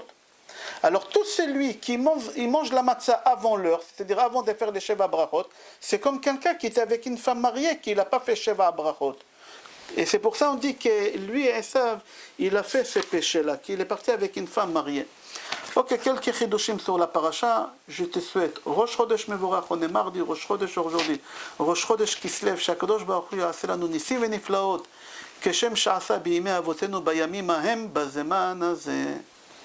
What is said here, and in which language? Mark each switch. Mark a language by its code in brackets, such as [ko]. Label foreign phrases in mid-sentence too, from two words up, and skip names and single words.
[fr] Alors tout celui qui mange la matzah avant l'heure, c'est-à-dire avant de faire les [he] שבע ברכות, [fr] c'est comme quelqu'un qui était avec une femme mariée qui n'a pas fait [he] שבע ברכות. [fr] Et c'est pour ça qu'on dit que lui, Esav, il a fait ce péché-là, qu'il est parti avec une femme mariée. Ok, quelques chidushim sur la paracha. Je te souhaite [he] ראש חודש מבורך, [fr] on est mardi, [he] ראש חודש [fr] aujourd'hui, [he] ראש חודש כסלו שהקדוש ברוך הוא יעשה לנו נסים ונפלאות, כשם שעשה בימי אבותינו בימים ההם בזמן הזה.